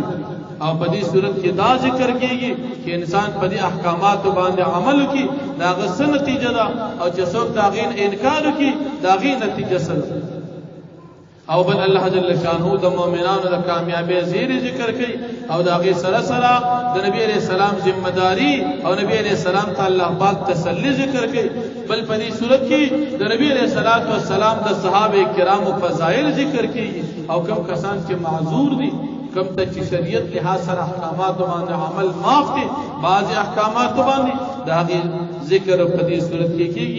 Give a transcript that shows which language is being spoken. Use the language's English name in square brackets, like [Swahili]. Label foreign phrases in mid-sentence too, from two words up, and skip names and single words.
[Pashto] او په دې صورت کې دا ذکر کېږي چې انسان په دې احکاماتو باندې عمل وکړي، دا هغه څه نتیجه ده، او چې څوک د هغې انکار وکړي د هغې نتیجه څه ده. او بل الله [Arabic] جل شانه [Pashto] د مؤمنانو د کامیابی زیری ذکر کوي، او د هغې سره سره د نبی [Arabic] علیہ السلام [Pashto] ذمہ داری او نبی [Arabic] علیہ السلام [Pashto] ته الله پاک تسلی ذکر کوي. بل په دې صورت کې د نبی [Arabic] علیہ السلام [Pashto] د صحابه کرامو فضایل ذکر کیږي، او کوم کسان چې معذور دي، کوم ته چې شریعت لحاظ سره احکامات باندې عمل معاف دي، بعض احکامات باندې د هغې ذکر په دې صورت کې کیږي.